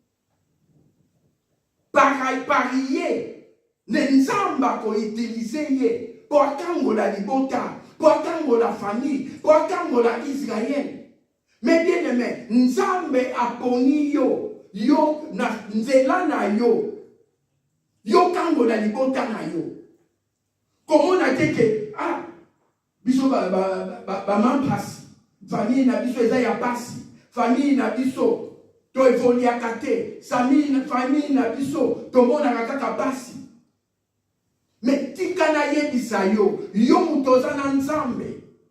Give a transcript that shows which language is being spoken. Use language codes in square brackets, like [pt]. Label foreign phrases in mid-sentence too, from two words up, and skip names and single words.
[ln] Parier, ne Nzamba ko utiliser ye, pour akangola libota, pour akangola famille, pour akangola Israël. [fr] Mais bien aimé, [ln] Nzambe aponi yo na nzela na yo kangola libota na yo. [fr] Comment on a dit que, [ln] biso ba mampasi, famille na biso eza ya pasi, famille na biso to evoliaka te, famille na biso tomonaka kaka pasi. Mais tika na yebisa yo mutu oza na Nzambe.